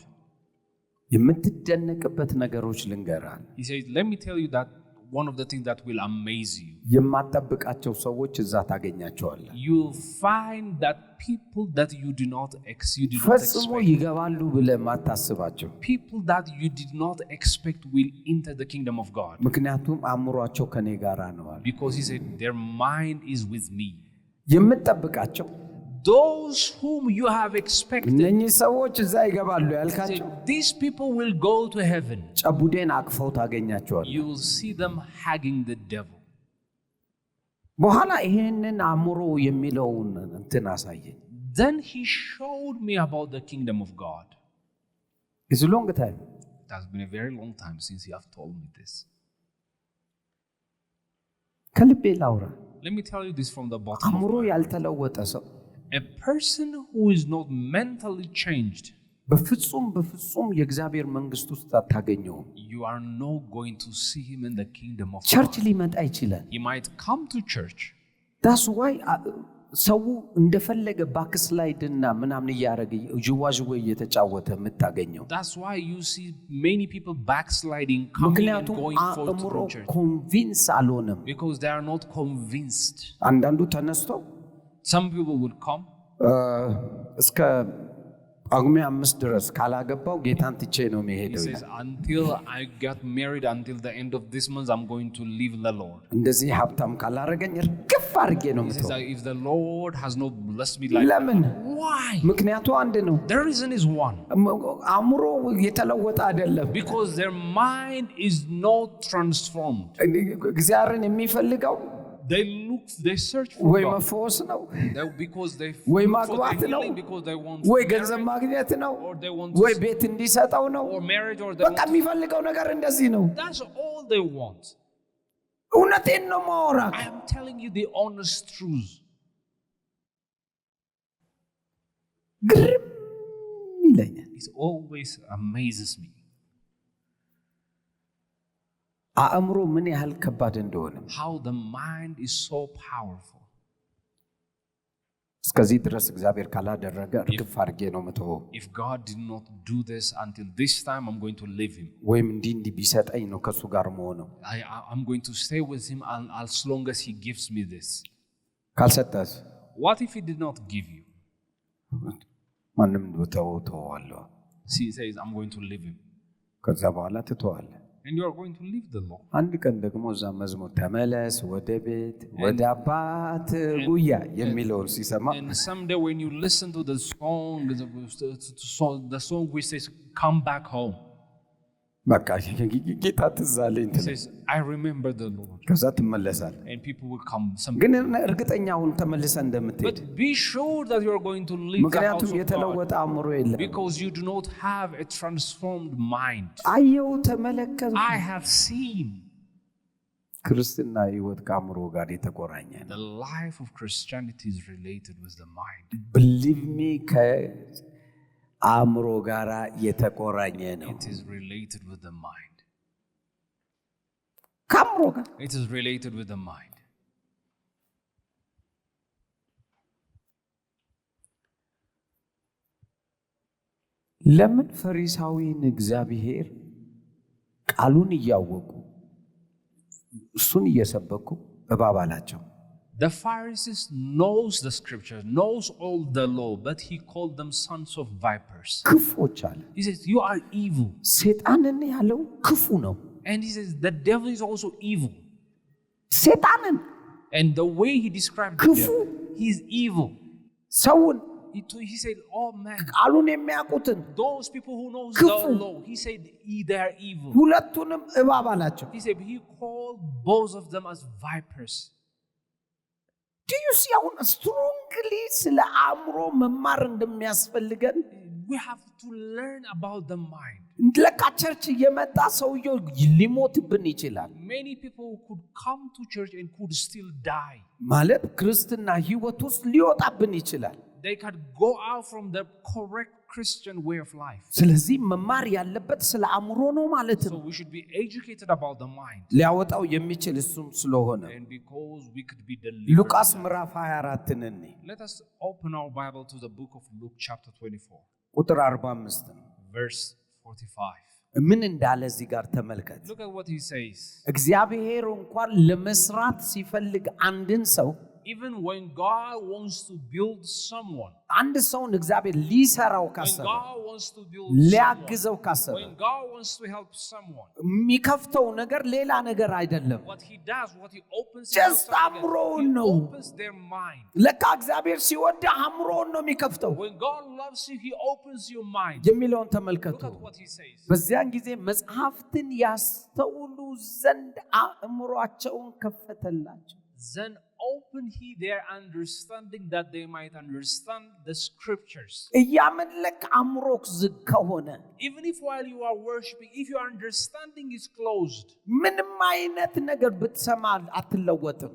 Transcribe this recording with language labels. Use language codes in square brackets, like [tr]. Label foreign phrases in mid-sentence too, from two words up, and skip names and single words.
[am] የምትደነቅበት ነገሮች ልንገራል። [en] He said let me tell you that one of the things that will amaze you, [am] የማትጠብቃቸው ሰዎች እዛ ታገኛቸዋለህ። [en] you'll find that people that you did not expect, [am] ፈጽሞ ይገባሉ ብለህ ማታስባቸው [en] people that you did not expect will enter the kingdom of God, [am] ምክንያቱም አእምሯቸው ከኔ ጋር ነው አለ። [en] because He said their mind is with me. [am] የምትጠብቃቸው [en] those whom you have expected, [am] እነኚህ ሰዎች እዛ ይገባሉ ያልካቸው [en] these people will go to heaven. [am] ጨቡዴን አቅፈው ታገኛቸዋለህ። [en] You will see them hugging the devil. [am] በኋላ ይሄንን አእምሮ የሚለውን እንትን አሳየኝ። [en] Then He showed me about the kingdom of God. It's a long time. It has been a very long time since He have told me this. [am] ከልቤ ላውራ። [en] Let me tell you this from the bottom [am] አእምሮ [en] of my heart. [am] ያልተለወጠ ሰው [en] A person who is not mentally changed, [am] በፍጹም የእግዚአብሔር መንግስት ውስጥ አታገኘውም። [en] you are not going to see him in the kingdom of ቸርች God. [am] ሊመጣ ይችላል። [en] He might come to church. that's why [am] ሰው እንደፈለገ ባክስላይድ እና ምናምን ያረገ ጅዋጅዌ እየተጫወተ የምታገኘው። [en] That's why you see many people backsliding, coming and going forth to church. [am] ኮንቪንስ አልሆነም። [en] Because they are not convinced. [am] አንዳንዱ ተነስቶ [en] Some people would come. [am] እስከ ጳጉሜ 5 ድረስ ካላገባው ጌታን ትቼ ነው [en] He [am] መሄደው። [en] says until I get married, until the end of this month, I'm going to leave the Lord. [am] እንደዚህ ሀብታም ካላረገኝ እርግፍ አድርጌ ነው [en] He says [am] የምተው። [en] that if the Lord has not blessed me like [am] ለምን? [en] why? [am] ምክንያቱ አንድ ነው። [en] The reason is one. [am] አእምሮ የተለወጠ አይደለም። [en] Because their mind is not transformed. [am] እግዚአብሔርን የሚፈልገው [en] They search for [am] ወይ [en] God. [am] መፈወስ ነው [en] Because they [am] ወይ [en] look for [am] ማግባት [en] the [am] ነው [en] healing, because they want [am] ወይ [en] marriage, [am] ገንዘብ ማግኘት ነው [en] or they want [am] ወይ ቤት እንዲሰጠው ነው። [en] or marriage, or they [am] በቃ [en] want [am] የሚፈልገው ነገር እንደዚህ ነው። [en] that's all they want. [am] እውነቴን ነው ማወራ። [en] I am telling you the honest truth. [am] ግርም ይለኛል። [en] It always amazes me [am] አእምሮ ምን ያህል ከባድ እንደሆነ። [en] how the mind is so powerful. [am] እስከዚህ ድረስ እግዚአብሔር ካላደረገ እርግፍ አድርጌ ነው የምተወው። [en] If God did not do this until this time, I'm going to leave him. [am] ወይም እንዲህ ቢሰጠኝ ነው ከሱ ጋር መሆነው። [en] I'm going to stay with him as long as he gives me this. [am] ካልሰጠስ [en] What if he did not give you? [am] ማንም ተወዋለሁ። [en] He says I'm going to leave him. [am] ከዛ በኋላ ትተዋለህ። [en] And you are going to leave the Lord. [am] አንድ ቀን ደግሞ እዛ መዝሙር ተመለስ ወደ ቤት ወደ አባት ጉያ የሚለውን ሲሰማ [en] And someday when you listen to the song which says come back home, [am] በቃ ጌታ ትዝ አለኝ [en] he says I remember the Lord. [am] ከዛ ትመለሳለህ። [en] And people will come. [am] ግን እርግጠኛውን ተመልሰህ እንደምትሄድ [en] But be sure that you are going to leave the house [am] ምክንያቱም [en] of God. [am] የተለወጠ አእምሮ የለም። [en] Because you do not have a transformed mind. [am] አየው ተመለከቱ። [en] I have seen [am] ክርስትና ህይወት ከአእምሮ ጋር የተቆራኘ ነው። [en] the life of Christianity is related with the mind. believe me [am] ከአእምሮ ጋር የተቆራኘ ነው። [en] It is related with the mind. [am] ከአእምሮ ጋር [en] It is related with the mind. [am] ለምን ፈሪሳዊን እግዚአብሔር ቃሉን እያወቁ እሱን እየሰበኩ እባብ አላቸው? [en] The Pharisees knows the scripture, knows all the law, but he called them sons of vipers. [am] ክፉዎች አለ። [en] He says you are evil. [am] ሰይጣንን ያለው ክፉ ነው። [en] And he says the devil is also evil. [am] ሰይጣንን [en] And the way he described the [am] ክፉ [en] devil, he is evil. [am] ሰውን [en] He said, oh man, [am] ቃሉን የሚያውቁትን [en] those people who knows [am] ክፉ [en] the law, he said they are evil. [am] ሁለቱንም እባብ አላቸው። [en] He said he called both of them as vipers. Do you see how strongly [am] ስለ አእምሮ መማር እንደሚያስፈልገን? [en] We have to learn about the mind. [am] ለካ ቸርች እየመጣ ሰውየው ሊሞትብን ይችላል። [en] Many people could come to church and could still die. [am] ማለት ክርስትና ህይወት ውስጥ ሊወጣብን ይችላል። [en] They could go out from the correct Christian way of life. [am] ስለዚህ መማር ያለበት ስለ አእምሮ ነው ማለት [en] So [am] ነው። [en] we should be educated about the mind. [am] ሊያወጣው የሚችል እሱም ስለሆነ [en] And because we could be delivered. [am] ሉቃስ ምዕራፍ 24ን እንይ። [en] Let us open our Bible to the book of Luke chapter 24. [am] ቁጥር 45 [en] verse 45. [am] ምን እንዳለ እዚህ ጋር ተመልከት። [en] Look at what he says. [am] እግዚአብሔር እንኳን ለመስራት ሲፈልግ አንድን ሰው [en] Even when God wants to build someone, [am] አንድ ሰውን እግዚአብሔር ሊሰራው [en] when [am] ካሰበ [en] God wants to build [am] ሊያግዘው ካሰበ [en] when God wants to help someone, [am] የሚከፍተው ነገር ሌላ ነገር አይደለም። [en] what he does, what he opens, [am] Just አእምሮውን [en] he [am] ነው። [en] opens their mind. [am] ለካ እግዚአብሔር ሲወድ አእምሮውን ነው የሚከፍተው [en] When God loves you, he opens your mind. [am] የሚለውን ተመልከቱ። [en] Look at what he says. [am] በዚያን ጊዜ መጽሐፍትን ያስተውሉ ዘንድ አእምሮአቸውን ከፈተላቸው። [en] Then open he their understanding that they might understand the scriptures. [am] እያመለክ አእምሮክ ዝግ ከሆነ [en] Even if while you are worshiping, if your understanding is closed, [am] ምንም አይነት ነገር ብትሰማ አትለወጥም።